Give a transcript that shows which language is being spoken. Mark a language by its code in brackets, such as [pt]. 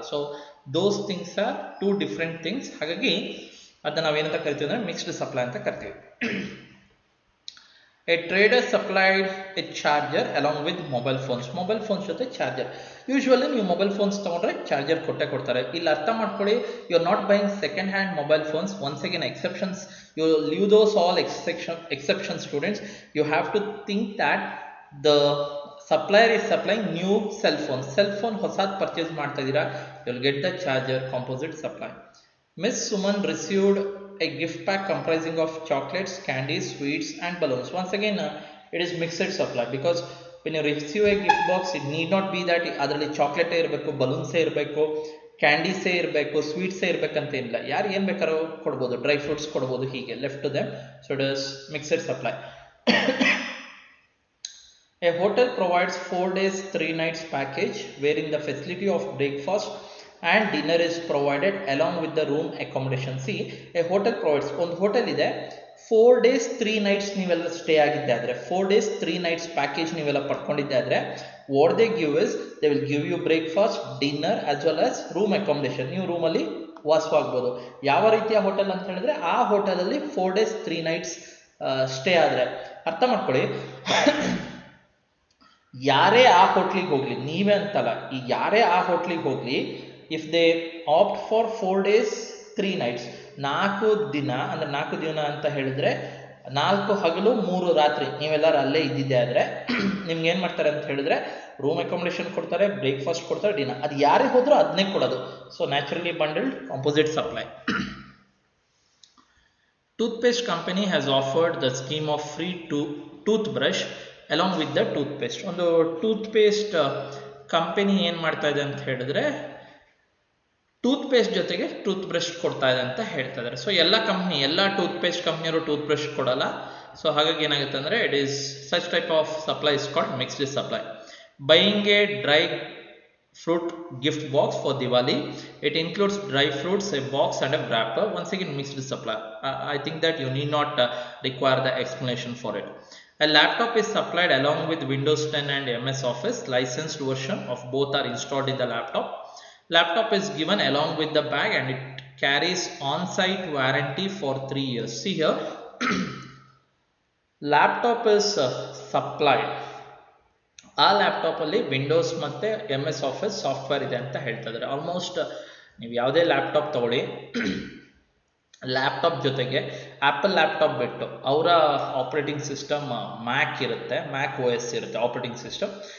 [en] So those things are 2 different things. [kn] ಹಾಗಾಗಿ ಅದನ್ನ ನಾವೇನಂತ ಕರಿತೀವಿ ಅಂದರೆ ಮಿಕ್ಸ್ಡ್ ಸಪ್ಲೈ ಅಂತ ಕರಿತೀವಿ. [en] A trader supplied a charger along with mobile phones. [kn] Mobile phones ಜೊತೆ ಚಾರ್ಜರ್. [en] usually [kn] ನೀವು ಮೊಬೈಲ್ ಫೋನ್ಸ್ ತೊಗೊಂಡ್ರೆ ಚಾರ್ಜರ್ ಕೊಡ್ತಾರೆ. ಇಲ್ಲಿ ಅರ್ಥ ಮಾಡ್ಕೊಳ್ಳಿ, [en] You are not buying second hand mobile phones. Once again exceptions, you leave those all exception students. You have to think that the supplier is supplying new cell phone [kn] ಹೊಸದು purchase ಮಾಡ್ತಾ ಇದ್ದೀರಾ, [en] You will get the charger, composite supply. Miss Suman received a gift pack comprising of chocolates, candies, sweets and balloons. Once again it is mixed supply, because when you receive a gift box it need not be that [kn] ಅದರಲ್ಲಿ chocolate ಇರಬೇಕು, balloons ಇರಬೇಕು, candies ಇರಬೇಕು, sweets ಇರಬೇಕಂತ ಏನಿಲ್ಲ. ಯಾರು ಏನು ಬೇಕಾದ್ರೂ ಕೊಡ್ಬೋದು, ಡ್ರೈ ಫ್ರೂಟ್ಸ್ ಕೊಡ್ಬೋದು, ಹೀಗೆ [en] Left to them. So it is mixed supply. A hotel provides 4 days 3 nights package wherein the facility of breakfast and dinner is provided along with the room accommodation. See, a hotel provides, [kn] ಒಂದು hotel ಇದೆ, [en] 4 days 3 nights [kn] ನೀವೆಲ್ಲ stay ಆಗಿದ್ದೆ ಆದರೆ, [en] 4 days 3 nights [kn] package ನೀವೆಲ್ಲ ಪಡ್ಕೊಂಡಿದ್ದೆ ಆದರೆ, [en] What they give is they will give you breakfast, dinner as well as room accommodation. [kn] ನೀವು ರೂಮಲ್ಲಿ ವಾಸವಾಗ್ಬೋದು. ಯಾವ ರೀತಿಯ ಹೋಟೆಲ್ ಅಂತ ಹೇಳಿದ್ರೆ ಆ ಹೋಟೆಲಲ್ಲಿ 4 days 3 nights ಸ್ಟೇ ಆದರೆ, ಅರ್ಥ ಮಾಡ್ಕೊಳ್ಳಿ, ಯಾರೇ ಆ ಹೋಟ್ಲಿಗೆ ಹೋಗ್ಲಿ, ನೀವೇ ಅಂತಲ್ಲ, ಈಗ ಯಾರೇ ಆ ಹೋಟ್ಲಿಗೆ ಹೋಗ್ಲಿ, [en] if they opt for 4 days 3 nights, [kn] 4 ದಿನ ಅಂತ ಹೇಳಿದ್ರೆ 4 ಹಗಲು 3 ರಾತ್ರಿ ನೀವೆಲ್ಲರೂ ಅಲ್ಲೇ ಇದ್ದಿದ್ದೆ ಆದರೆ ನಿಮ್ಗೆ ಏನು ಮಾಡ್ತಾರೆ ಅಂತ ಹೇಳಿದ್ರೆ ರೂಮ್ ಅಕಾಮಿಡೇಷನ್ ಕೊಡ್ತಾರೆ, ಬ್ರೇಕ್ಫಾಸ್ಟ್ ಕೊಡ್ತಾರೆ, ಡಿನ್ನರ್. ಅದು ಯಾರೇ ಹೋದರೂ ಅದನ್ನೇ ಕೊಡೋದು. [en] So naturally bundled composite supply. Toothpaste company has offered the scheme of free toothbrush along with the toothpaste. [kn] ಒಂದು ಟೂತ್ಪೇಸ್ಟ್ ಕಂಪನಿ ಏನು ಮಾಡ್ತಾ ಇದೆ ಅಂತ ಹೇಳಿದ್ರೆ ಟೂತ್ಪೇಸ್ಟ್ ಜೊತೆಗೆ ಟೂತ್ ಬ್ರಷ್ ಕೊಡ್ತಾ ಇದೆ ಅಂತ ಹೇಳ್ತಾ ಇದ್ದಾರೆ. [en] so [kn] ಎಲ್ಲ ಟೂತ್ಪೇಸ್ಟ್ ಕಂಪ್ನಿಯವರು ಟೂತ್ ಬ್ರಷ್ ಕೊಡಲ್ಲ. [en] so [kn] ಹಾಗಾಗಿ ಏನಾಗುತ್ತೆ ಅಂದರೆ [en] It is such type of supply is called mixed supply. Buying a dry fruit gift box for Diwali. It includes dry fruits, a box and a wrapper. Once again mixed supply. I think that you need not require the explanation for it. A laptop is supplied along with Windows 10 and MS Office. Licensed version of both are installed in the laptop. Laptop is given along with the bag and it carries on-site warranty for 3 years. See here, laptop is supplied. [kn] ಆ ಲ್ಯಾಪ್ಟಾಪಲ್ಲಿ Windows ಮತ್ತು MS office software ಇದೆ ಅಂತ ಹೇಳ್ತಾ ಇದ್ದಾರೆ. Almost ನೀವು ಯಾವುದೇ laptop ತಗೊಳ್ಳಿ, ಲ್ಯಾಪ್ಟಾಪ್ ಜೊತೆಗೆ ಆ್ಯಪಲ್ ಲ್ಯಾಪ್ಟಾಪ್ ಬಿಟ್ಟು ಅವರ ಆಪ್ರೇಟಿಂಗ್ ಸಿಸ್ಟಮ್ ಮ್ಯಾಕ್ ಇರುತ್ತೆ, ಮ್ಯಾಕ್ OS ಇರುತ್ತೆ ಆಪ್ರೇಟಿಂಗ್ ಸಿಸ್ಟಮ್.